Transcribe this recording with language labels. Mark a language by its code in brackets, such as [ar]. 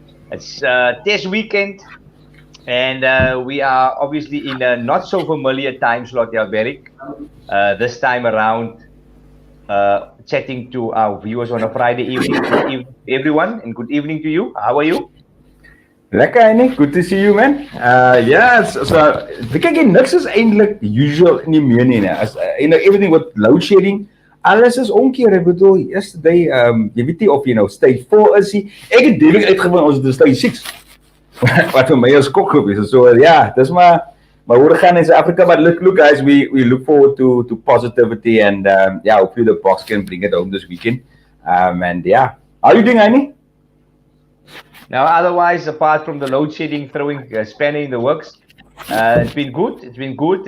[en] It's test weekend, and we are obviously in a not so familiar time slot, Alberic. This time around, chatting to our viewers on a Friday evening. Good evening, everyone, and good evening to you. How are you? Lekker, Annie. Good to see you, man. [af] So ek kyk niks is eintlik usual nie meer nie. [en] As everything with load shedding, [af] alles is omkeer. Ek bedoel, yesterday, jy weet nie of jy nou stage 4 is nie. Ek het direk uitgevind ons is stage 6. Wat vir my is skok gewees. [en] So yeah, [af] dis maar hoe gaan in [en] South Africa, but look guys, we look forward to positivity and hopefully the box can bring it home this weekend. And yeah, how are you doing, Annie? Now, otherwise, apart from the load shedding, throwing spanner in the works, it's been good. It's been good.